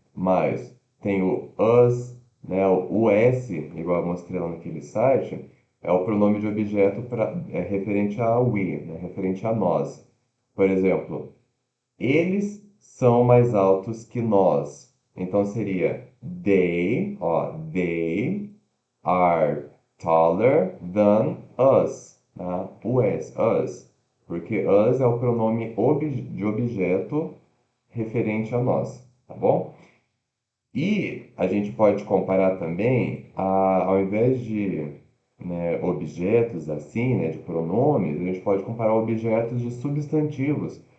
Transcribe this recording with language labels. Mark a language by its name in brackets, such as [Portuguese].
[Portuguese] Mas tem o us, né? O us, igual eu mostrei lá naquele site, é o pronome de objeto referente a we, né? Referente a nós. Por exemplo, eles são mais altos que nós. Então seria [English] they, ó, they are taller than us, tá? Us. [Portuguese] Porque us é o pronome de objeto referente a nós, tá bom? E a gente pode comparar também, ao invés de, né, objetos assim, né, de pronomes, a gente pode comparar objetos de substantivos.